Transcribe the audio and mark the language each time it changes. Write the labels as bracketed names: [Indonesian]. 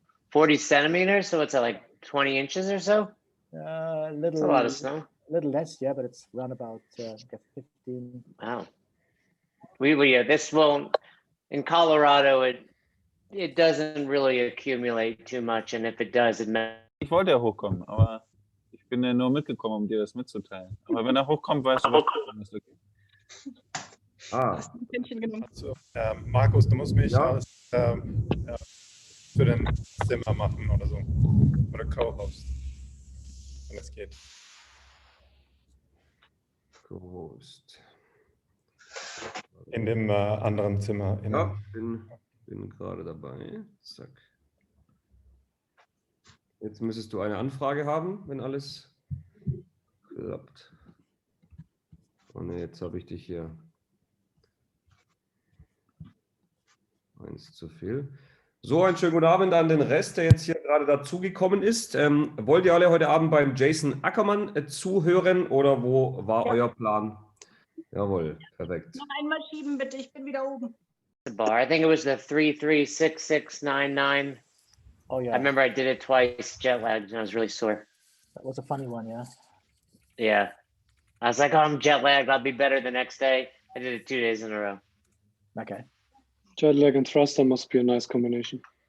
[English] 40 centimeters, so it's like 20 inches or so? That's a lot of snow. A little less, yeah, but it's around about 15. Wow. This won't, in Colorado, it doesn't really accumulate too much, and if it does, [German] Ich wollte ja hochkommen, aber ich bin ja nur mitgekommen, um dir das mitzuteilen. Aber wenn er hochkommt, weißt du, was ist okay. So, Markus, du musst mich als für den Zimmer machen oder so. Oder Co-Host, wenn es geht. Co-Host. In dem anderen Zimmer. Ja, bin gerade dabei. Zack. Jetzt müsstest du eine Anfrage haben, wenn alles klappt. Oh ne, jetzt habe ich dich hier. Eins zu viel. So, einen schönen guten Abend an den Rest, der jetzt hier gerade dazugekommen ist. Wollt ihr alle heute Abend beim Jason Ackermann zuhören oder wo war euer Plan? Jawohl, perfekt. Noch einmal schieben, bitte. Ich bin wieder oben. [English] the bar. I think it was the 336699. Oh yeah, I remember I did it twice, jet lagged, and I was really sore. that was a funny one. Yeah. Yeah. I was like, oh, I'm jet lagged. I'll be better the next day. I did it 2 days in a row. Okay. Jet lag and thruster must be a nice combination.